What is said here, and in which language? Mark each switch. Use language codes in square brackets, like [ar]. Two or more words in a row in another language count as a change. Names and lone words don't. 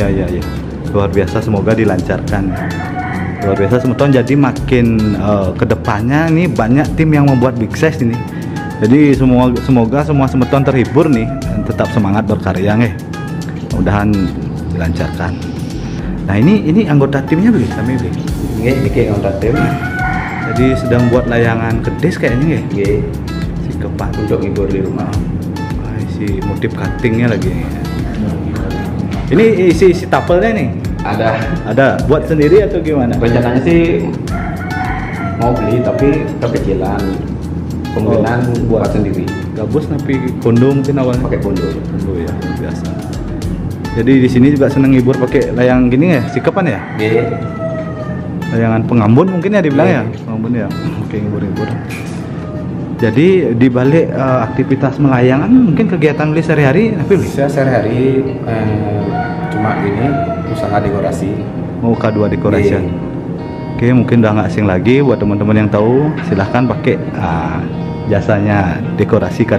[id] Luar biasa, semoga dilancarkan. Luar biasa Smuton, jadi makin kedepannya nih banyak tim yang membuat [en] big size [id] ini. Jadi semoga semua Smuton terhibur nih dan tetap semangat berkarya nih. Mudah-mudahan dilancarkan. Nah ini anggota timnya beli, kami beli. Ini anggota tim. Jadi sedang buat layangan kedis kayaknya ya. Nggih, Sikepan. untuk ngibur di rumah. Isi motif cuttingnya lagi. Ini isi tapelnya nih. Ada. Buat sendiri atau gimana? Rencananya sih mau beli tapi kekecilan. Kemungkinan buat sendiri. Gabus tapi kondo mungkin awalnya. Pakai kondo. Kondo ya, biasa. Jadi di sini juga seneng ngibur pakai layang gini ya, sikepan ya? Nggih. Layangan pengambun mungkin ya dibilang ya, pengambun ya. Oke, ngibur-ngibur. Jadi di balik aktivitas melayangan mungkin kegiatan beli sehari-hari tapi beli Saya sehari-hari cuma gini usaha dekorasi. mau K2 decoration. Iya. Oke, mungkin udah nggak asing lagi buat teman-teman yang tahu, silahkan pakai jasanya dekorasi K2.